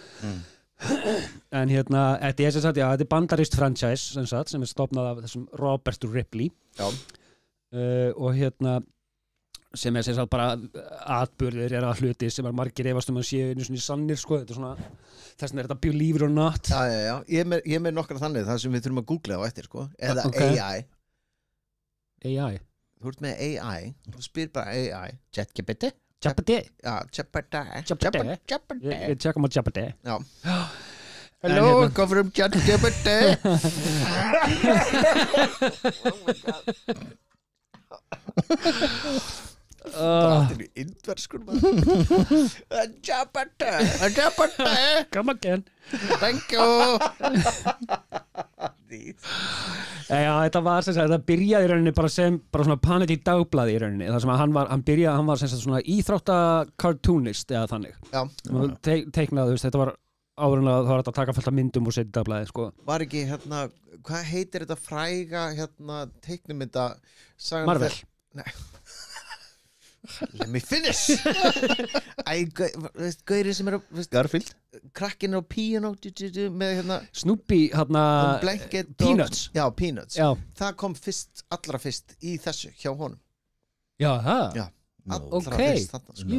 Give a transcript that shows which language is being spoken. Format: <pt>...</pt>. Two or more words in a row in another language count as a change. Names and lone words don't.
<is>En hérna, þetta er sem sagt, já, þetta er bandarist franchise, sem er stofnað af þessum Robert Ripley. Já. Og hérna, sem er sem sagt bara atburðir er að hluti sem margir efast að séu einu svona sannir, sko, þetta er svona, þess vegna er þetta</is> <en>believe it or not.</en> <is>Já. Ég er með nokkra þannig, það sem við þurfum að googla á eftir, sko. Eða</is> <en>Okay. AI. AI?</en> <is>Þú ert með AI, þú spyr bara AI. ChatGPT. Jeopardy? Já, ChatGPT. Ég tjekka maður Jeopardy. Já.</is> <en>Hello, Hello, I come from ChatGPT.</en> <is>Það er indverskur maður. ChatGPT.</is> <en>Come again. Thank you.</en> <is>Já, þetta var sem sagt, þetta byrjaði í rauninni bara sem bara svona panel í dagblaði í rauninni, þar sem að hann var sem sagt svona íþrótta-cartoonist eða þannig. Já. Teiknaði, þú veist, þetta var áður en að það var að taka fullt af myndum og setja í dagblaði, sko. Var ekki hérna, hvað heitir þetta fræga hérna teiknumynda Marvel. Nei.</is> <en>Let me finish.</en> <is>Æ, gauri sem Garfield krakkin á piano með hérna Snoopy, hérna blanket Peanuts. Já, Peanuts. Já. Það kom allra fyrst í þessu hjá honum. Já, það? Já. Allra Ok. fyrst þarna, sko.</is>